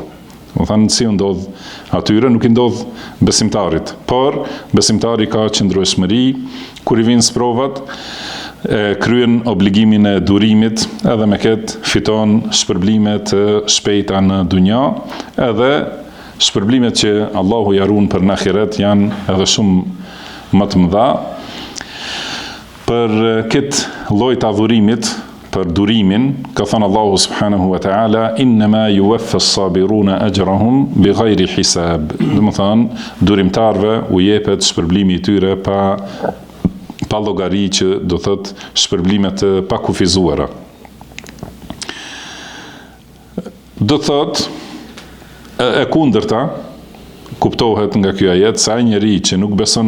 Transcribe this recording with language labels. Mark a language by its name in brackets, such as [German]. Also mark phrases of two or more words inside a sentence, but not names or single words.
[Albanian] Do thënë si ndodh atyre, nuk i ndodh besimtarit, por besimtari ka qëndrueshmëri, kur i vinë sprovat, kryen obligimin e durimit, edhe me këtë fiton shpërblimet të shpejta në dunja, edhe shpërblimet që Allahu ja ruan për në ahiret janë edhe shumë më të mëdha. Për këtë lloj të adhurimit, për durimin, ka thënë Allahu [Arabic] سبحانه وتعالى, إنما يوفى الصابرون أجرهم بغير حساب. [Albanian] Do të thënë, durimtarve u jepet shpërblimi i tyre pa llogari, që do thotë shpërblimet të pakufizuara. Do thotë e kundërta kuptohet nga ky ajet se ai njeri që nuk beson në